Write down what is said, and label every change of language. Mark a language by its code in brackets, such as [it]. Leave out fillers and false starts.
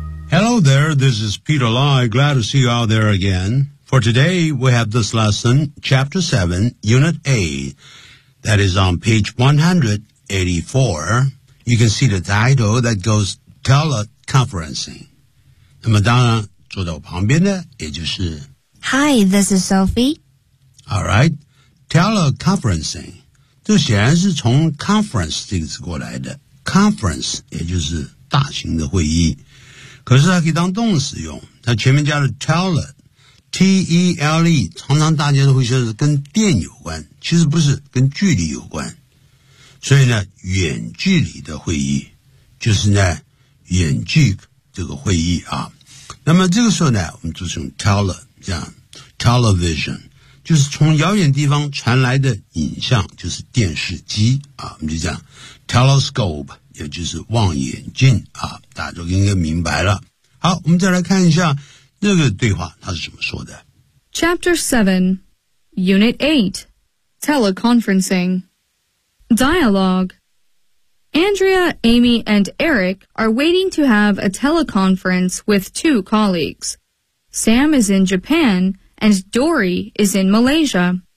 [en] Hello there, this is Peter Lai. Glad to see you out there again. For today, we have this lesson, Chapter 7, Unit 8. That is on page 184. You can see the title that goes teleconferencing. [zh] 那么当然坐在我旁边的也就是 [en] Hi, this is Sophie. [zh] Alright, teleconferencing. 这显然是从 conference 这个词过来的。 Conference 也就是大型的会议。可是它可以当动词用。它前面加了 tele, T-E-L-E, 常常大家都会说是跟电有关。其实不是，跟距离有关。所以呢远距离的会议就是呢远距这个会议啊，那么这个时候呢我们就是用 tele 这样 television 就是从遥远地方传来的影像就是电视机啊，我们就讲 telescope 也就是望远镜啊，大家都应该明白了。好，我们再来看一下这个对话它是怎么说的。 [en] Chapter 7 Unit 8 Teleconferencing DialogueAndrea, Amy, and Eric are waiting to have a teleconference with two colleagues. Sam is in Japan, and Dory is in Malaysia.